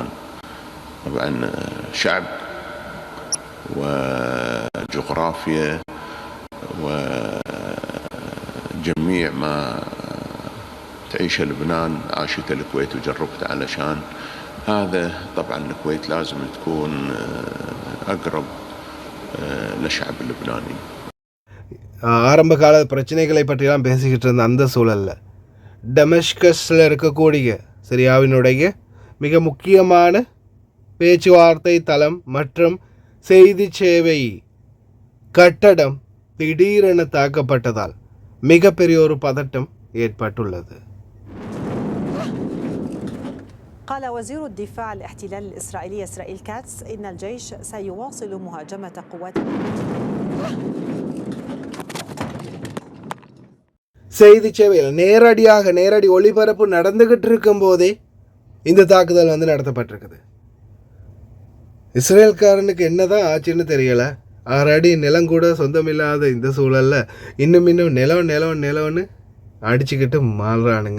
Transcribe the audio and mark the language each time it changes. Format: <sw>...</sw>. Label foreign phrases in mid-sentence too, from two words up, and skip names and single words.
<ar>طبعا شعب وجغرافيا وجميع ما تعيشه لبنان عاشته الكويت وجربت علشان هذا. طبعا الكويت لازم تكون أقرب للشعب اللبناني.</ar> <ta>ஆரம்ப கால பிரச்சனைகளை பற்றிலாம் பேசிக்கிட்டு இருந்த அந்த சூழலில் டெமஸ்கஸில் இருக்கக்கூடிய சிரியாவினுடைய மிக முக்கியமான பேச்சுவார்த்தை தளம் மற்றும் செய்தி சேவை கட்டடம் திடீரென தாக்கப்பட்டதால் மிகப்பெரிய ஒரு பதட்டம் ஏற்பட்டுள்ளது.</ta> <ar>قال وزير الدفاع الاحتلال الإسرائيلي إسرائيل كاتس إن الجيش سيواصل مهاجمة قوات</ar> <ta>செய்தி சேவையில் நேரடி ஒளிபரப்பு நடந்துகிட்டு இருக்கும் போதே இந்த தாக்குதல் நடத்தப்பட்டிருக்குது. இஸ்ரேல்காரனுக்கு என்னதான் ஆச்சுன்னு தெரியல. 6 அடி நிலம் கூட சொந்தமில்லாத இந்த சூழலில் இன்னும் நிலம்னு அடிச்சுக்கிட்டு மாறுறானுங்க.</ta>